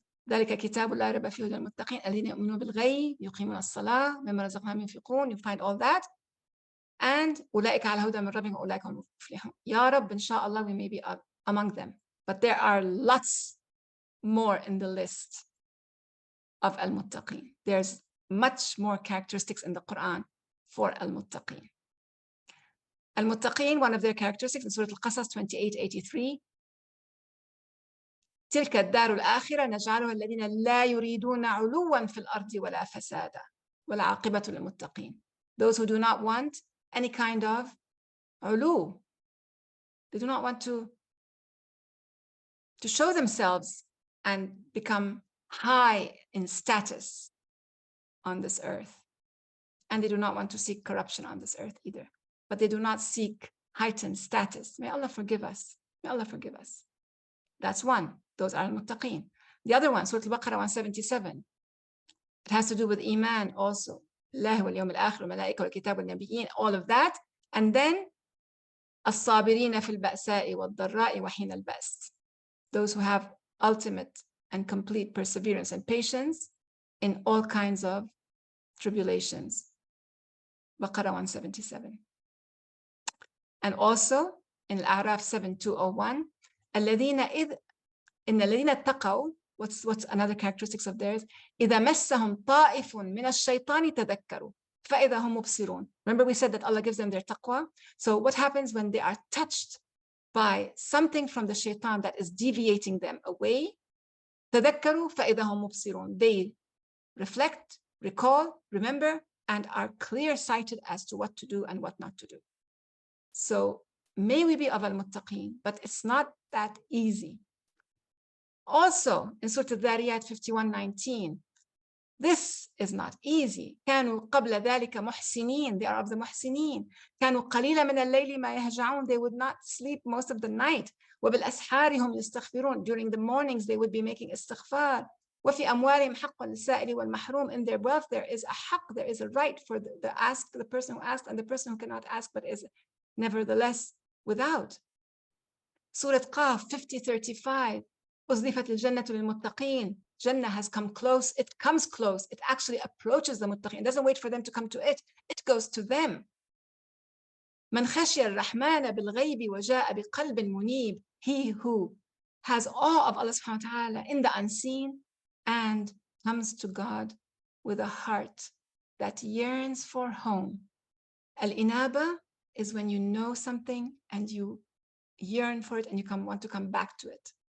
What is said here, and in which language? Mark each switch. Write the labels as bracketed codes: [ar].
[ar] ذلك كتاب لا ريب فيه هدى للمتقين الذين يؤمنون بالغيب يقيمون الصلاة مما رزقناهم ينفقون. [en] You find all that. And [ar] أولئك على هدى من ربهم وأولئك هم المفلحون. [en] Ya Rabb, inshallah, we may be among them. But there are lots more in the list of al-muttaqeen. There's much more characteristics in the Quran for al-muttaqeen. Al-muttaqeen, one of their characteristics in Surah Al-Qasas 28:83. [ar] تلك الدار الآخرة نجعلها الذين لا يريدون علوا في الأرض ولا فسادا والعاقبة للمتقين. [en] Those who do not want any kind of ulu. They do not want to show themselves and become high in status on this earth. And they do not want to seek corruption on this earth either. But they do not seek heightened status. May Allah forgive us. May Allah forgive us. That's one. Those are al-muttaqeen. The other one, Surah Al-Baqarah 177. It has to do with Iman also. [ar] Allah wal yawm al-akhir wal malaika wal kitab wal nabiyyin, [en] all of that. And then [ar] as-sabirina fil ba'sa'i wal dharra'i wa hina al-ba's. [en] Those who have ultimate and complete perseverance and patience in all kinds of tribulations. Baqarah 177. And also in Al-A'raf 7201, [ar] الذين إن الذين اتقوا, [en] what's another characteristics of theirs? [ar] إذا مسهم طائف من الشيطان تذكروا فإذا هم مبصرون. [en] Remember we said that Allah gives them their taqwa. So what happens when they are touched by something from the shaitan that is deviating them away? [ar] تذكروا فإذا هم مبصرون. [en] They reflect, recall, remember, and are clear-sighted as to what to do and what not to do. So may we be of al-muttaqeen, but it's not that easy. Also, in Surah Al-Dhariyat 51:19, this is not easy. [ar] كانوا قبل ذلك محسنين. [en] They are of the محسنين. [ar] كانوا قليلا من الليل ما يهجعون. [en] They would not sleep most of the night. [ar] وبالأسحار هم يستغفرون. [en] During the mornings, they would be making istighfar. [ar] وفي أموالهم حق للسائل والمحروم. [en] In their wealth, there is a haqq, there is a right for the person who asked and the person who cannot ask but is nevertheless without. [ar] Surah Qaf 50:35. أزلفت الجنة للمتقين. [en] Jannah has come close. It comes close. It actually approaches the muttaqin. It doesn't wait for them to come to it. It goes to them. [ar] من خشي الرحمن بالغيب وجاء بقلب منيب. [en] He who has awe of Allah subhanahu wa ta'ala in the unseen and comes to God with a heart that yearns for home. Al-inaba is when you know something and you yearn for it and you want to come back to it.